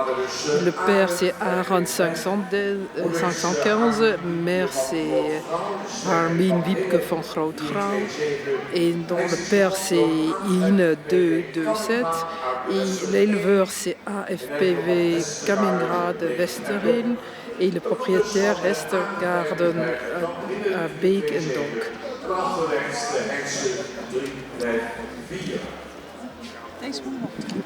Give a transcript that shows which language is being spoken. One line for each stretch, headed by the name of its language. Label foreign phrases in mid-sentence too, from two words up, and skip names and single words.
French: Le père c'est Aaron 515, mère c'est Armin Wiebke van Grootgrauw et dont le père c'est Ine 227 et l'éleveur c'est AFPV Kamingrad Westeren et le propriétaire Westergarden à Beek en Donk.
Dutch: Deze moet nog.